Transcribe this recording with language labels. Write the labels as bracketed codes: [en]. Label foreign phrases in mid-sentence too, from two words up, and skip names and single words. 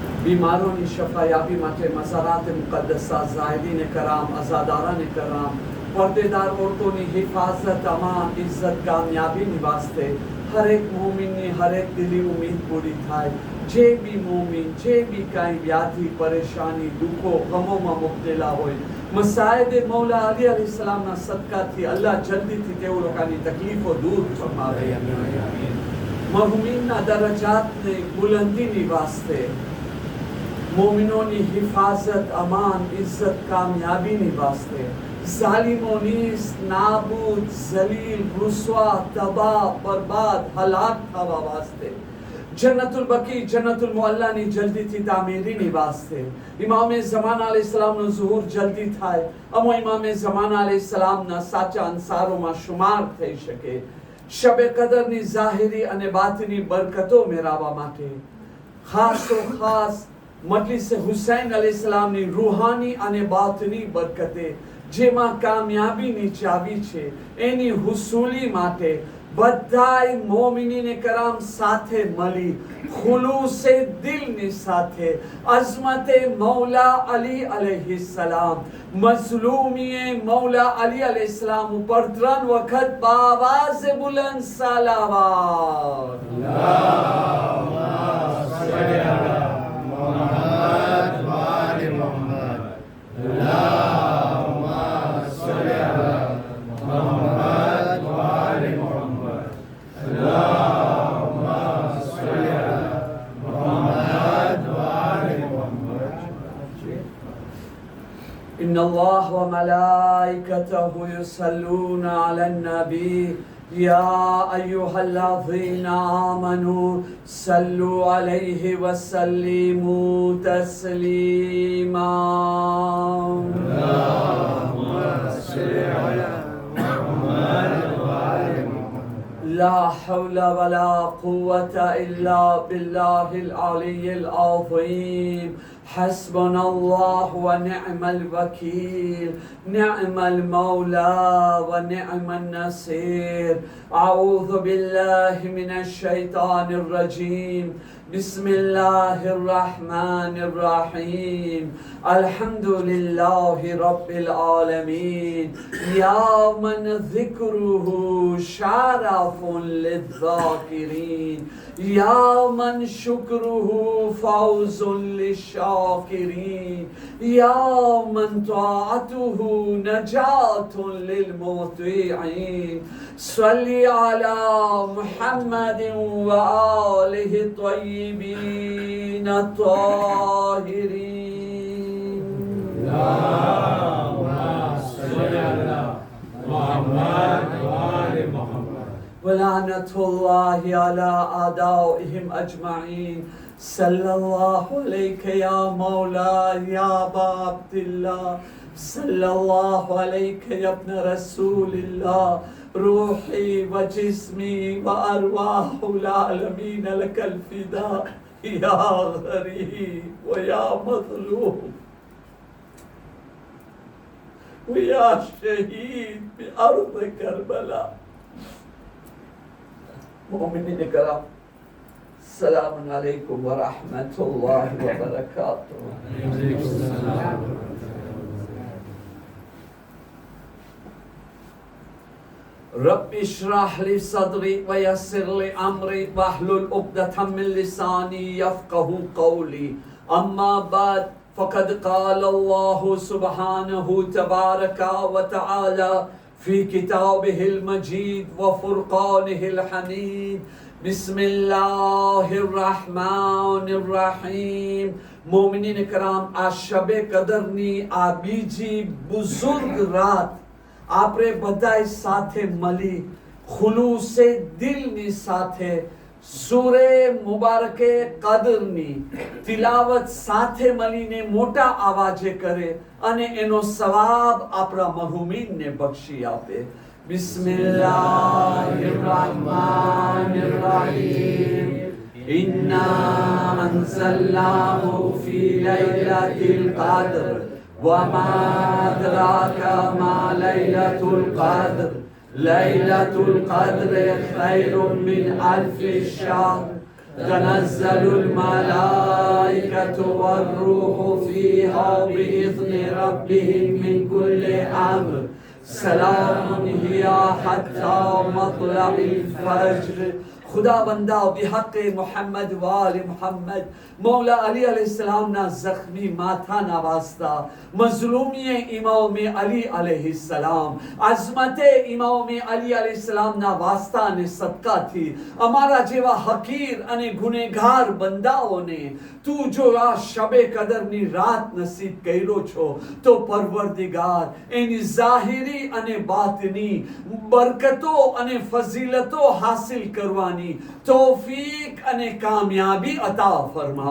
[ur] بیماروں کی شفایابی [gu] માટે મઝારાત મુકદ્દસા ઝાહિરીન કરામ અઝાદારાન કરામ [ur] پردہ دار عورتوں کی حفاظت [gu] અમાન ઇજ્જત કામયાબી વાસ્તે હર એક મોમિન ને હર એક દિલી ઉમ્મીદ પૂરી થાય જે ભી મોમિન જે ભી કાઈ વ્યાધિ પરેશાની દુખો ગમોં મેં મુબ્તલા હોય મસાયદ મૌલા અલી અલૈહિસ્સલામ ના સદકા થી અલ્લાહ જલ્દી થી તે લોકાની તકલીફો દૂર ફરમાવે મરહુમીન ના દરજાત ને બુલંદી ની વાસ્તે મોમિનોં ની હિફાજત અમાન ઇજ્જત કામયાબી ની વાસ્તે જાલિમોં નાબૂદ જલીલ રુસ્વા તબાહ બરબાદ હલાક થાવા વાસ્તે જન્નતુલ બકી જન્નતુલ મુઅલ્લા ની જલ્દી થી તામીરી ની વાસ્તે ઇમામ ઝમાન અલૈહિસ્સલામ નો ઝુહૂર જલ્દી થાય અમો ઇમામ ઝમાન અલૈહિસ્સલામ ના સાચા અંસારોં માં શુમાર થઈ શકે શબે કદર ની ઝાહિરી અને બાતિની બરકતો મેળવવા માટે ખાસ તો ખાસ મજલિસ હુસૈન અલૈહિસ્સલામ ની રૂહાની અને બાતિની બરકતે જેમાં કામયાબી ની ચાવી છે એની હુસૂલી માટે બધા મોમિનીને કરામ સાથે મળી ખુલૂસે દિલ ને સાથે અઝમતે મૌલા અલી અલૈહિસ્સલામ મઝલૂમિયે મૌલા અલી અલૈહિસ્સલામ ઉપર 3 વક્ત બાવાઝ બુલંદ સલવાત [ar] اللهم صل على محمد وآل محمد اللهم صل على محمد وآل محمد اللهم صل على محمد وآل محمد إن الله وملائكته يصلون على النبي يا أيها الذين آمنوا صلوا عليه وسلموا تسليما اللهم صل على محمد وآل محمد لا حول ولا قوة إلا بالله العلي العظيم حسبنا الله ونعم الوكيل نعم المولى ونعم النصير أعوذ بالله من الشيطان الرجيم بسم الله الرحمن الرحيم الحمد لله رب العالمين يا من ذكره شرف للذاكرين يا من شكره فوز للشاكرين يا من طاعته نجاة للمطيعين صل على محمد وآله الطيبين الطاهرين اللهم صل على محمد وآل محمد ولعنة الله على أعدائهم أجمعين صلى الله عليك يا مولاي يا أبا عبد الله صلى الله عليك يا ابن رسول الله روحي وجسمي وأرواح العالمين لك الفداء يا غريب ويا مظلوم ويا شهيد بأرض كربلاء مؤمنين كرام السلام عليكم ورحمة الله وبركاته رب اشرح لي صدري ويسر لي أمري واحلل عقدة من لساني يفقهوا قولي أما بعد فقد قال الله سبحانه تبارك وتعالى في كتابه المجيد وفرقانه الحميد بسم الله الرحمن الرحيم مؤمنين كرام आज [gu] શબે કદરની આ બીજી બુઝુર્ગ રાત આપણે બધા સાથે મળી ખુલૂસે દિલની સાથે સૂરે મુબારકે કદરની તિલાવત સાથે મળીને મોટા અવાજે કરે અને એનો સવાબ આપણા મરહુમીન ને બખ્શી આપે [ar] بسم الله الرحمن الرحيم إنا أنزلناه في ليلة القدر وما أدراك ما ليلة القدر ليلة القدر خير من ألف شهر تنزل الملائكة والروح فيها بإذن ربهم من كل أمر سلام هي حتى مطلع الفجر. [gu] ખુદા બંદા બિહક મોહમ્મદ વ આલે મોહમ્મદ મૌલા અલી અલૈહિસ્સલામ ના જખ્મી માથા ના વાસ્તા મજલૂમી ઇમામ અલી અલૈહિસ્સલામ અઝમત ઇમામ અલી અલૈહિસ્સલામ ના વાસ્તા ને સદકા થી અમારા જેવા હકીર અને ગુનેગાર બંદાઓને તું જો આ શબે કદરની રાત નસીબ કર્યો છો તો પરવરદિગાર એની ઝાહિરી અને બાતિની બરકતો અને ફઝીલતો હાસિલ કરવાની તૌફીક અને કામયાબી અતા ફરમા.